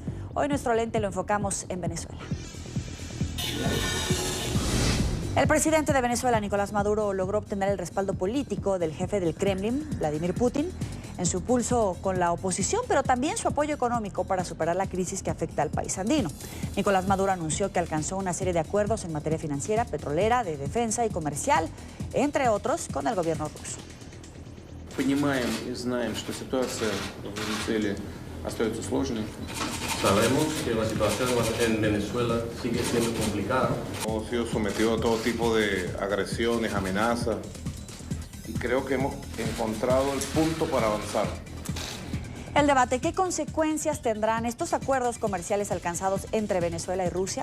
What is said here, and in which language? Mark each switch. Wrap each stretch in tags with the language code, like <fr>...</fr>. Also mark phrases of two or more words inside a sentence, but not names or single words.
<es>Hoy nuestro lente lo enfocamos en Venezuela. El presidente de Venezuela, Nicolás Maduro, logró obtener el respaldo político del jefe del Kremlin, Vladimir Putin, en su pulso con la oposición, pero también su apoyo económico para superar la crisis que afecta al país andino. Nicolás Maduro anunció que alcanzó una serie de acuerdos en materia financiera, petrolera, de defensa y comercial, entre otros con el gobierno ruso.</es> <ru>Понимаем и знаем, что ситуация в Венесуэле остается сложной.</ru> <es>Sabemos que la situación en Venezuela sigue siendo complicada. Hemos sido sometidos a todo tipo de agresiones, amenazas, y creo que hemos encontrado el punto para avanzar. El debate: ¿qué consecuencias tendrán estos acuerdos comerciales alcanzados entre Venezuela y Rusia?</es>